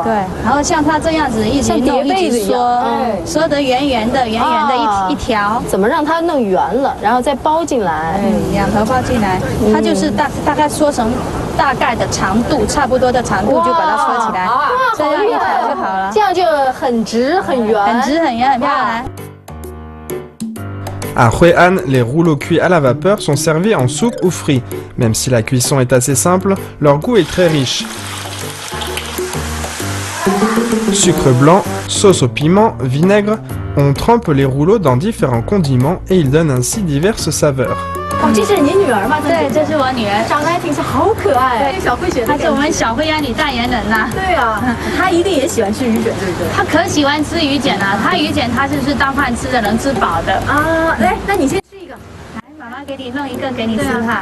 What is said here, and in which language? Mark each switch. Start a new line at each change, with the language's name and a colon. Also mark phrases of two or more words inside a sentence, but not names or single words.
Chinese: 对，然后像它这样子一直弄一直缩得圆圆的一条，怎么让它弄圆了，然后再包进来，2头包进来，它就是大概缩成大概的长度，差不多的长度就把它缩起来，这样一条就好了，这样就很直很圆，很直很圆很漂亮。
French: À Hue An, les rouleaux cuits à la vapeur sont servis en soupe ou frits. Même si la cuisson est assez simple, leur goût est très riche. Sucre blanc, sauce au piment, vinaigre, on trempe les rouleaux dans différents condiments et ils donnent ainsi diverses saveurs.
Chinese: 哦，这是你女儿吗？对，这是我女儿，长得还挺像，好可爱。对，小慧雪，她是我们小慧安女代言人呐。对啊，她一定也喜欢吃鱼卷，对不对？她可喜欢吃鱼卷了，她鱼卷她就是当饭吃的，能吃饱的啊。来，那你先吃一个，来，妈妈给你弄一个给你吃哈。